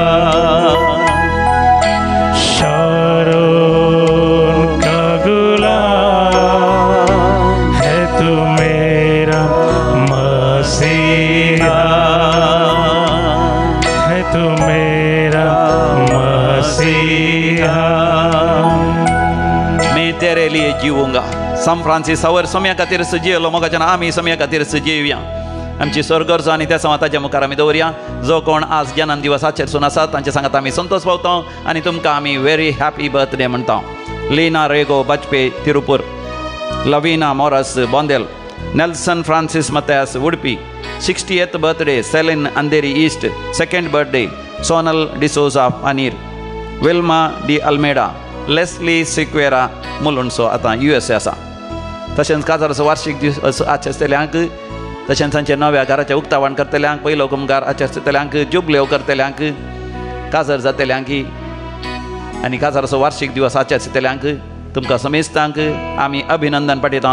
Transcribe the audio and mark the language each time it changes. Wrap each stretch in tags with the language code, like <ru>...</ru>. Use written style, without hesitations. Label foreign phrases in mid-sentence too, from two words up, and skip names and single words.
<hi>शारोन का गुलाब है तू मेरा मसीहा. है तू मेरा मसीहा. मैं जिवूंगा.</hi> <kok>सान फ्रांसीस सावर सोम्या खातीर जियेलो मोगाच्यान आमी सोम्या खातीर जिवया. आमची स्वर्गर्ज आनी त्या सांगा ताच्या मुखार आमी दवरया. जो कोण आज जन्म दिवसाचेर सून आसात तांचे सांगात आमी संतोष पावता आनी तुमकां आमी</kok> <en>very happy birthday</en> <kok>म्हणटा. लीना रेगो बाजपे तिरुपूर, लविना मोरस बोंदेल, नेल्सन फ्रांसीस मत्यास उडपी, 60th बर्थडे सेलिन अंधेरी ईस्ट, 2nd बर्थडे सोनल डिसोजा पानीर, विल्मा डी अल्मेडा, लेस्ली सिक्वेरा मुलुंडसो आतां USA आसा. तशेंच काजाराचो वार्षिक दीस आचरतल्यांक, तशेंच तांच्या नव्या घराच्या उक्तावण करतल्यांक, पयलो कुमगार आचरतल्यांक, जुबल्यो करतल्यांक, काजर जातल्यांक आनी काजाराचो वार्षिक दिवस आचरतल्यांक तुमकां समेस्तांक आमी अभिनंदन पाठयता.</kok>